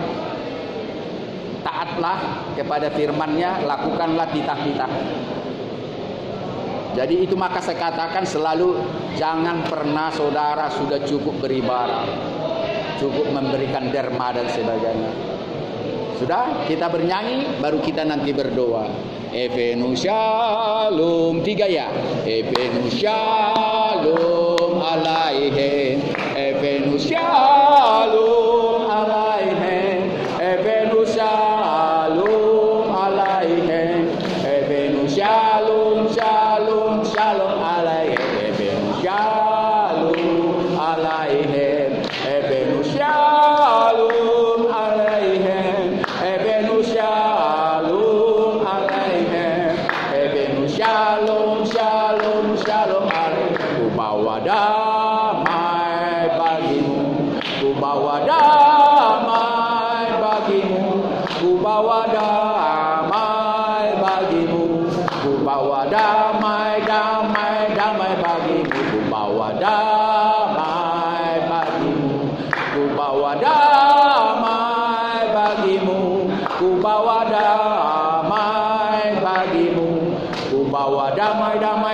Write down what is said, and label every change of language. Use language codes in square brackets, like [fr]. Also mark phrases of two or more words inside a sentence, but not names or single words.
[id] Taatlah kepada firman-Nya, lakukanlah titah-titah. Jadi itu maka saya katakan selalu, jangan pernah saudara sudah cukup beribadah, cukup memberikan derma dan sebagainya. Sudah, kita bernyanyi, baru kita nanti berdoa. [he] הבאנו שלום, 3 ya. הבאנו שלום עליכם, הבאנו שלום עליכם, הבאנו שלום עליכם, הבאנו שלום, שלום, שלום עליכם, הבאנו שלום עליכם, הבאנו שלום עליכם, הבאנו שלום עליכם, הבאנו שלום, שלום, שלום עליכם. [id] Ku bawa damai bagimu, ku bawa damai bagimu, ku bawa damai bagimu, ku bawa damai, damai, damai bagimu, ku bawa damai bagimu, ku bawa damai bagimu, ku bawa damai bagimu, ku bawa damai.